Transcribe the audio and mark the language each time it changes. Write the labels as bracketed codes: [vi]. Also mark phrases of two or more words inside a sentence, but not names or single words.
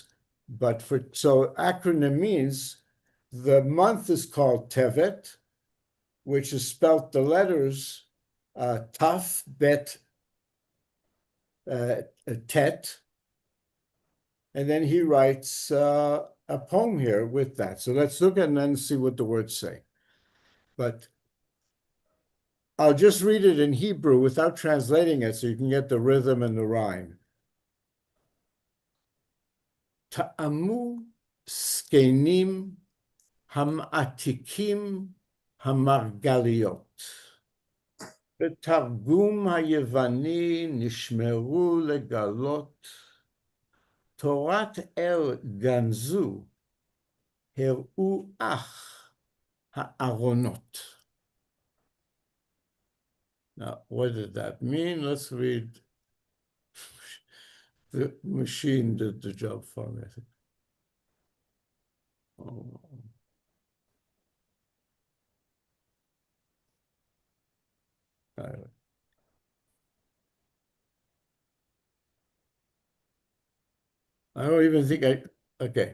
[en] But so acronym means the month is called Tevet, which is spelt the letters Taf, Bet, Tet, and then he writes a poem here with that. So let's look at it and then see what the words say. But I'll just read it in Hebrew without translating it so you can get the rhythm and the rhyme. [he] טעמו זקנים המעתיקים המרגליות. בתרגום היווני נשמרו לגלות תורת אל גנזו הראו אך הארונות. [en] Now, what did that mean? Let's read. The machine did the job for me, I think. Oh. I don't even think okay.